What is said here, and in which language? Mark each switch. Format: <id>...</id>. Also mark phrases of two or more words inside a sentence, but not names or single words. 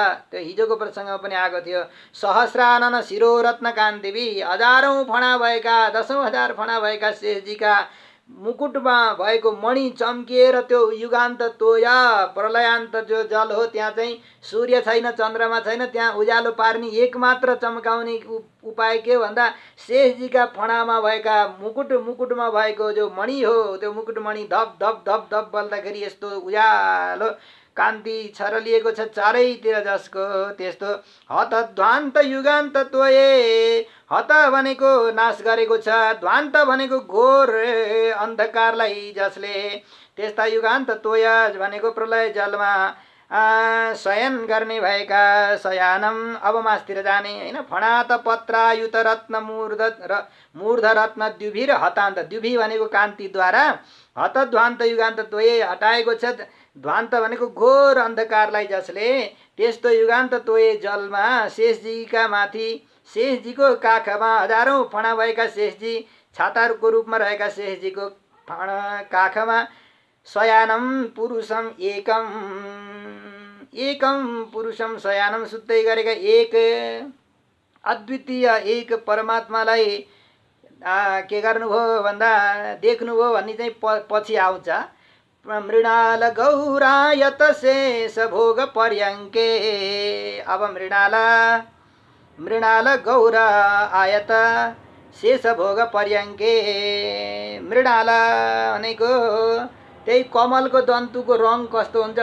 <ne>त्यो हिजोको प्रसङ्गमा पनि आएको थियो।</ne> <sa>सहस्रानन शिरो रत्न कान्तिवी</sa> <ne>हजारौं फणा भएका 10,000 फणा भएका शेषजीका मुकुटमा भएको मणि चम्किएर त्यो</ne> <sa>युगान्त तोया</sa> <ne>प्रलयान्त जो जल हो त्यहाँ चाहिँ सूर्य छैन चन्द्रमा छैन, त्यहाँ उज्यालो पार्ने एकमात्र चम्काउने उपाय के भन्दा शेषजीका फणामा भएका मुकुटमा भएको जो मणि हो त्यो मुकुटमणि धप धप धप धप बल्दाखेरि यस्तो उज्यालो कान्ति छरलिएको छ चारैतिर जसको, त्यस्तो</ne> <sa>हत ध्वान्त युगान्त तोये,</sa> <ne>हत भनेको नाश गरेको छ, ध्वान्त भनेको घोर अन्धकारलाई जसले, त्यस्ता</ne> <sa>युगान्त तोय</sa> <ne>भनेको प्रलय जलमा शयन गर्ने भएका</ne> <sa>शयानम अवमासतिर</sa> <ne>जाने होइन।</ne> <sa>फणात पत्रायुत रत्न मूर्ध रत्न द्युभिर हतान्त, द्युभि</sa> <ne>भनेको कान्तिद्वारा,</ne> <sa>हत ध्वान्त युगान्त तोये</sa> <ne>हटाएको छ, ध्वान्त भनेको घोर अन्धकारलाई जसले, त्यस्तो</ne> <sa>युगान्त तोये</sa> <ne>जलमा शेषजीका माथि, शेषजीको काखमा हजारौँ फणा भएका शेषजी, छाताहरूको रूपमा रहेका शेषजीको काखमा</ne> <sa>शयानम पुरुषम एकम, एकम पुरुषम शयानम</sa> <ne>सुत्दै गरेका एक अद्वितीय एक परमात्मालाई के गर्नुभयो भन्दा देख्नुभयो भन्ने चाहिँ पछि आउँछ।</ne> <sa>मृणाल गौरायत शेष भोग पर्यङ्के,</sa> <ne>अब</ne> <sa>मृणाल गौर आयत शेष भोग पर्यङ्के,</sa> <ne>मृणाल भनेको त्यही कमलको दन्तुको रङ कस्तो हुन्छ</ne>